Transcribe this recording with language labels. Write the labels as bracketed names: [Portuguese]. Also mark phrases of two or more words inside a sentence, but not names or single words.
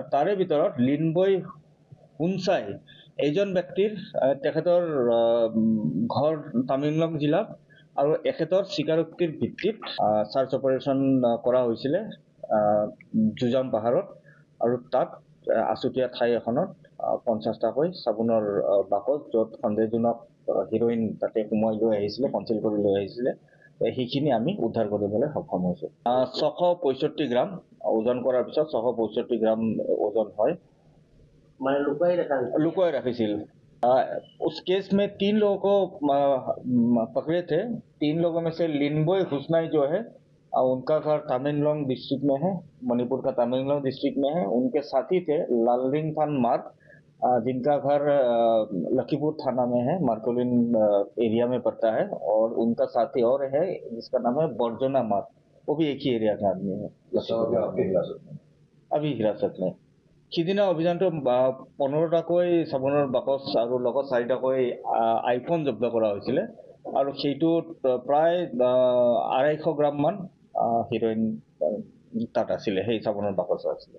[Assamese] তাৰে ভিতৰত লিনবৈ হুনচাই এইজন ব্যক্তিৰ তেখেতৰ ঘৰ তামিলনাডু জিলাত আৰু এখেতৰ স্বীকাৰোক্তিৰ ভিত্তিত [English] search operation [Assamese] কৰা হৈছিল জুজাম পাহাৰত আৰু তাত আছুতীয়া ঠাই এখনত 50টাকৈ সাবুনৰ বাকচ য'ত সন্দেহজনক হিৰোইন তাতে সোমাই লৈ আহিছিল কনচিল কৰি লৈ আহিছিল সেইখিনি আমি উদ্ধাৰ কৰিবলৈ সক্ষম হৈছোঁ। 665 গ্ৰাম ওজন কৰাৰ পিছত 665 গ্ৰাম ওজন হয় মানে লুকুৱাই ৰাখিছিল। [Hindi] उस केस में 3 लोगों को पकड़े थे। 3 लोगों में से लिनबोय हुसनाई जो है उनका घर तमिलनाडु डिस्ट्रिक्ट में है, मणिपुर का तमिलनाडु डिस्ट्रिक्ट में है। उनके साथी थे लालरिंग थान मार जिनका घर लखीपुर थाना में है, मार्कोलिन एरिया में पड़ता है और उनका साथी और है जिसका नाम है बरजना मार, वो भी एक ही एरिया का आदमी है। अभी हिरासत में [Assamese] সিদিনা অভিযানটো 15টাকৈ সাবুনৰ বাকচ আৰু লগত 4টাকৈ আইফোন জব্দ কৰা হৈছিল আৰু সেইটোত প্ৰায় 250 গ্ৰাম মান হিৰোইন তাত আছিল সেই সাবুনৰ বাকচ আছিল।